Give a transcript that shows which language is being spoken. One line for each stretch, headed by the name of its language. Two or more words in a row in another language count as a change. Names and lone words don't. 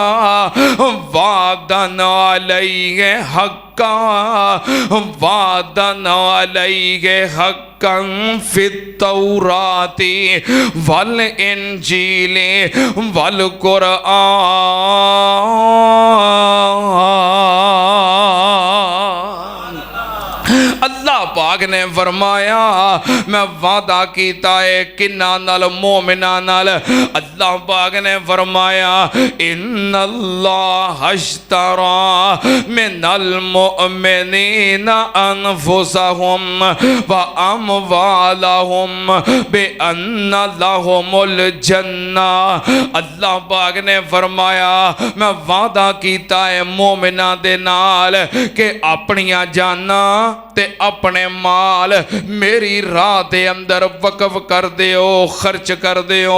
Arabic: وعدا عليه حقا وعدا عليه حقا في التوراة والإنجيل والقرآن.
Punjabi: اللہ پاک نے فرمایا میں وعدہ کیتا ہے کنہاں نال مومناں نال. اللہ پاک نے فرمایا
Arabic: إن الله اشترى من المؤمنين أنفسهم وأموالهم بأن لهم الجنة.
Punjabi: اللہ پاک نے فرمایا میں وعدہ کیتا ہے مومناں دے نال کہ اپنیاں جاناں تے اپنے مال میری راہ دے اندر وقف کر دیو، خرچ کر دیو.